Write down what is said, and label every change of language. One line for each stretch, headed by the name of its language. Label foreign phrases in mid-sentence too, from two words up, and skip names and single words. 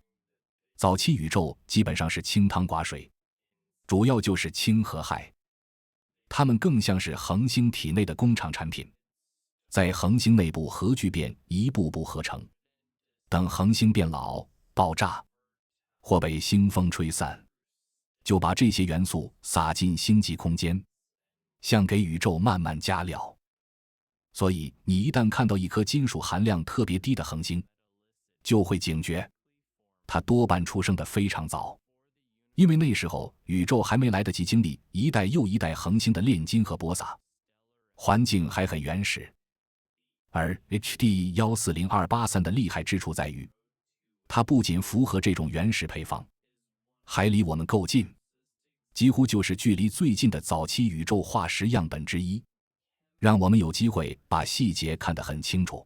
Chinese: 早期宇宙基本上是清湯寡水，主要就是氢和氦，它們更像是恆星體內的工厂產品，在恆星內部核聚变一步步合成，等恆星变老、爆炸或被星风吹散，就把這些元素撒進星际空間，像給宇宙慢慢加料。所以你一旦看到一顆金屬含量特別低的恆星，就會警覺，它多半出生得非常早，因為那時候宇宙還沒來得及經歷一代又一代恆星的煉金和播撒，環境還很原始。而 HD 140283的厲害之處在於，它不僅符合這種原始配方，還離我們夠近，幾乎就是距離最近的早期宇宙化石樣本之一，讓我們有機會把細節看得很清楚。